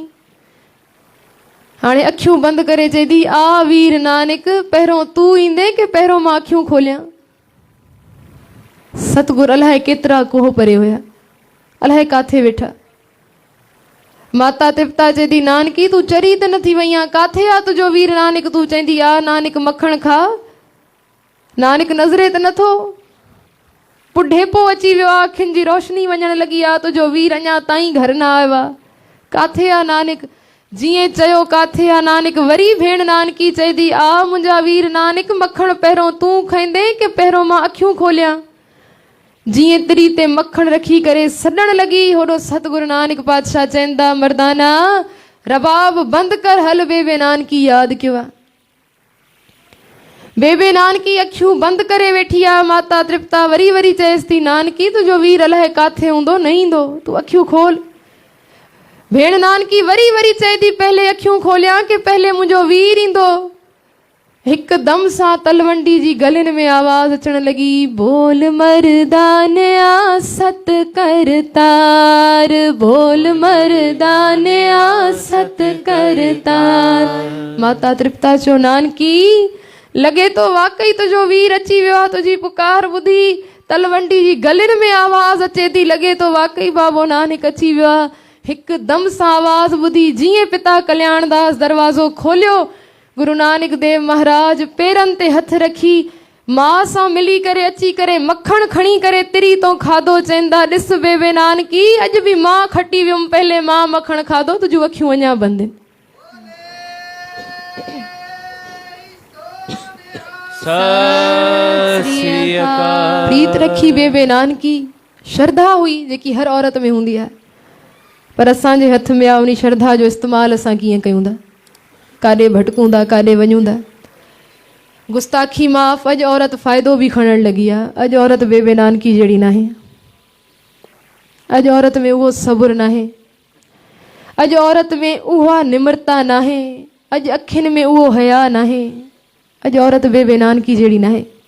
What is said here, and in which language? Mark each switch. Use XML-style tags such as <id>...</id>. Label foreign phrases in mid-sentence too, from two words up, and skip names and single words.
<sd>हाणे अखियूं बंदि करे चई थी आ वीर नानक पहिरों तूं ईंदे कि पहिरों मां अखियूं खोलियां। सतगुरु अलाए केतिरा कोह परे हुया, अलाए काथे वेठा। माता तृप्ता चए थी नानकी तूं चरी त नथी वई आं, काथे आ तुंहिंजो वीर नानक? तूं चईंदी आ नानक मखण खा, नानक नज़रे त नथो। बुढेपो अची वियो आहे, अखियुनि जी रोशनी वञण लॻी आहे, तुंहिंजो वीर अञा ताईं घर न आयो आहे, काथे आहे नानक? जीअं चयो काथे आहे नानक, वरी भेण नानकी चए थी आ मुंहिंजा वीर नानक मखण पहिरों तूं खाईंदे कि पहिरों मां अखियूं खोलियां? जीअं तिरी ते मखण रखी करे सॾण लॻी, होॾो सतगुरु नानक पातशाह चवनि था मर्दाना रबाब बंदि कर, हल बेबे नानकी यादि कयो आहे। बेबे नानकी अखियूं बंदि करे वेठी आहे। माता तृप्ता वरी वरी चएसि थी नानकी तुंहिंजो वीर अलाए काथे हूंदो, न ईंदो, तूं अखियूं खोल। भेण नानकी वरी वरी चए थी पहले अखियूं खोलियां कि पहले मुंहिंजो वीर ईंदो। हिकदम सां तलवंडी जी गलिन में आवाज़ अचण लॻी,</sd> <pa>बोल मर्दानिया सत करतार, बोल मर्दानिया सत करतार।</pa> <sd>माता तृप्ता चयो नानकी लॻे तो वाकई तुंहिंजो वीर अची वियो आहे, तुंहिंजी पुकार ॿुधी तलवंडी जी गलिन में आवाज़ अचे थी, लॻे तो वाकई बाबो नानक अची वियो आहे। हिकदम सां आवाज़ ॿुधी जीअं पिता कल्याणदास दरवाज़ो खोलियो, गुरु नानक देव महाराज पेरनि ते हथ रखी मां सां मिली करे अची करे मखण खणी करे तिरी तो खाधो। चवंदा ॾिस बेबे नानकी अॼु बि मां खटी वियुमि, पहले मां मखण खाधो, तुंहिंजूं अखियूं अञा बंदि आहिनि। प्रीत रखी बेबे नानकी, श्रद्धा हुई जेकी हर औरत में हूंदी आहे, पर असांजे हथ में आहे उन श्रद्धा जो इस्तेमालु असां कीअं कयूं था, काॾे भटकूं था, काॾे वञूं था। गुस्ताखी माफ़, अॼु औरत फ़ाइदो बि खणण लॻी आहे। अॼु औरत बेबे नानकी जहिड़ी नाहे, अॼु औरत में उहो सबुरु नाहे, अॼु औरत में उहा निम्रता नाहे, अॼु अखियुनि में उहो हया नाहे, अॼु औरत बेबे नानकी जहिड़ी नाहे।</sd>